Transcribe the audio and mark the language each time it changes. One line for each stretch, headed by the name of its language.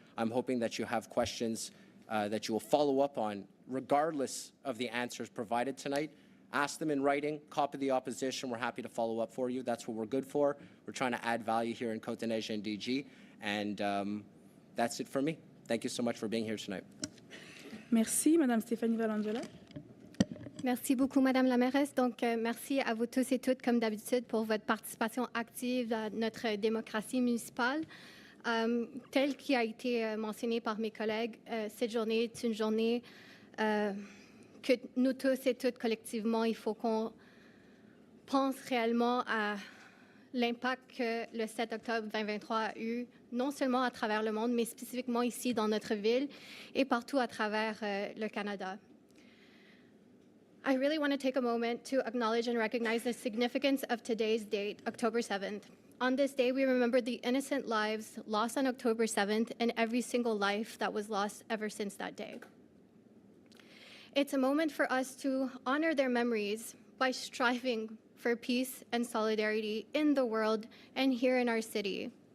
English: I'm hoping that you have questions that you will follow up on, regardless of the answers provided tonight. Ask them in writing, copy the opposition. We're happy to follow up for you. That's what we're good for. We're trying to add value here in CDN-NDG, and that's it for me. Thank you so much for being here tonight.
French: Merci, Madame Stéphanie Valenzuela. Merci beaucoup, Madame la mairesse. Donc, merci à vous tous et toutes, comme d'habitude, pour votre participation active à notre démocratie municipale. Tel qui a été mentionné par mes collègues, cette journée est une journée que nous tous et toutes collectivement, il faut qu'on pense réellement à l'impact que le 7 octobre 2023 a eu, non seulement à travers le monde, mais spécifiquement ici dans notre ville et partout à travers le Canada.
English: I really want to take a moment to acknowledge and recognize the significance of today's date, October 7th. On this day, we remember the innocent lives lost on October 7th and every single life that was lost ever since that day. It's a moment for us to honor their memories by striving for peace and solidarity in the world and here in our city.